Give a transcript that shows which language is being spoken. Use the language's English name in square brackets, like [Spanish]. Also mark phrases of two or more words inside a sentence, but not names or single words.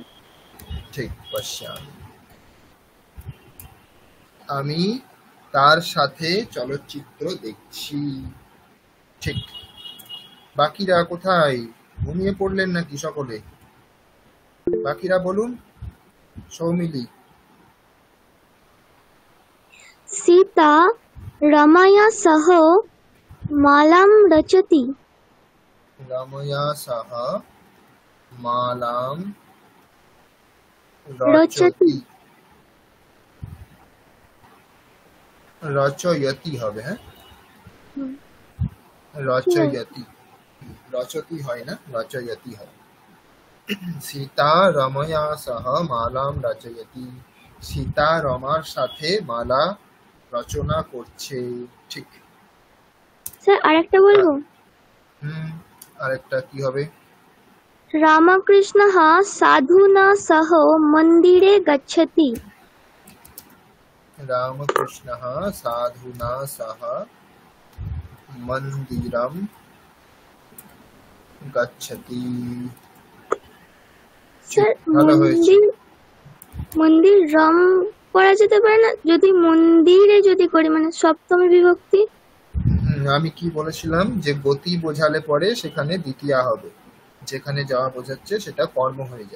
[Bangla] ঠিক, পশ্যামি, আমি তার সাথে চলচ্চিত্র দেখছি, ঠিক। বাকিরা কোথায়? ঘুমিয়ে পড়লেন নাকি সকলে? বাকিরা বলুন। সৌমিলি। [Sanskrit] सीता रमया सह मालां रचति। रमया सह मालां रचति। रचति। रचयति [Bangla] হবে, হ্যাঁ, रचयति। रचति হয় না, रचयति হয়। সীতা [Sanskrit] রময়া সহ মালাম রচয়তি। [Bangla] সীতা রমার সাথে মালা রচনা করছে। ঠিক। স্যার আরেকটা বলবো? আরেকটা কি হবে? [Sanskrit] रामकृष्णः साधुना सह मन्दिरे गच्छति। रामकृष्णः साधुना सह मन्दिरं गच्छति। [Bangla] স্যার ভালো হয়েছে। মন্দির রাম করা যেতে পারে না যদি মন্দিরে যদি করি, মানে সপ্তমী বিভক্তি। আমি কি বলেছিলাম যে গতি বোঝালে পরে সেখানে দ্বিতীয়া হবে, যেখানে যাওয়া বোঝাচ্ছে সেটা কর্ম হয়ে যায়।